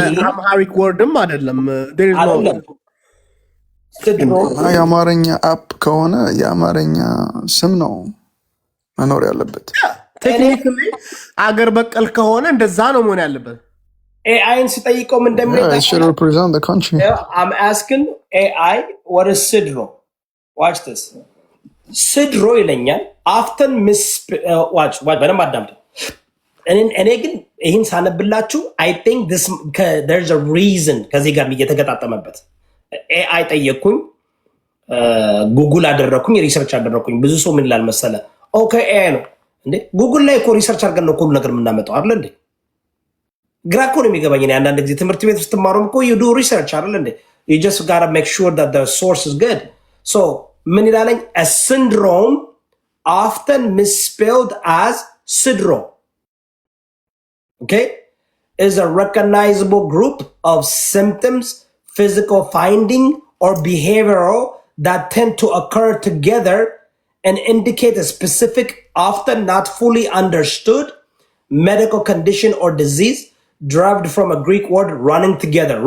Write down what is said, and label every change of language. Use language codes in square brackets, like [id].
[am] አምሃሪክ ወርድም አይደለም። [en] there is no [am] ስድሮ የአማርኛ አፕ ከሆነ የአማርኛ ስም ነው መኖር ያለበት። ቴክኒካሊ አገር በቀል ከሆነ እንደዛ ነው መሆን ያለበት። ኤአይን ስጠይቀው ምን እንደሚለው [en] it should represent the country. I'm asking AI what is ስድሮ? watch this [am] ስድሮ ይለኛል often watch በደንብ አዳምጡ። እኔ ግን ይህን ሳነብላችሁ [en] I think there's a reason [am] ከዚህ ጋር እየተገጣጠመበት ኤአይ ጠየቅኩኝ፣ ጉግል አደረኩኝ፣ ሪሰርች አደረኩኝ። ብዙ ሰው ምን ይላል መሰለ? ኦኬ ኤአይ ነው እንዴ? ጉግል ላይ እኮ ሪሰርች አድርገን ነው ሁሉ ነገር የምናመጣው አይደል እንዴ? ግራ እኮ ነው የሚገባኝ። እኔ አንዳንድ ጊዜ ትምህርት ቤት ውስጥ ትማሩም እኮ [en] you do research [am] አይደል እንዴ? [en] you just gotta make sure that the source is good. so [am] ምን ይላለኝ? [en] a syndrome often misspelled as syndrome, okay, is a recognizable group of symptoms, physical finding or behavioral that tend to occur together and indicate a specific, often not fully understood medical condition or disease derived from a Greek word running together.